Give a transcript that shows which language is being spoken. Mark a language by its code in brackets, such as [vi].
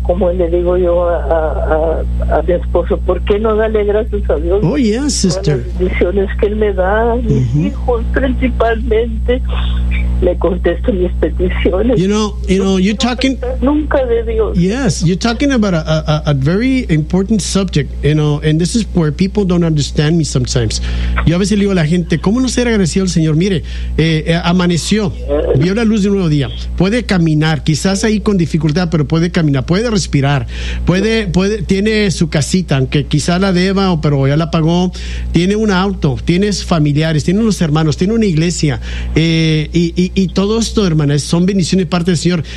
[es] Como le digo yo a mi esposo, ¿por qué no darle gracias a Dios? [en] Oh, yes, sister. [es] Las bendiciones que Él me da, mis hijos principalmente, le contesto mis peticiones. [en] You know, you're talking... [es] Nunca de Dios. [en] Yes, you're talking about a very important subject, you know, and this is where people don't understand me sometimes. [es] Yo a veces le digo a la gente, ¿cómo no ser agradecido al Señor? Mire, amaneció, vio la luz de un nuevo día, puede caminar, quizás ahí con dificultad, pero puede caminar, puede respirar, puede tiene su casita, aunque quizás la deba, pero ya la pagó, tiene un auto, tiene familiares, tiene unos hermanos, tiene una iglesia, y todo esto, hermanas, son bendiciones de parte del Señor.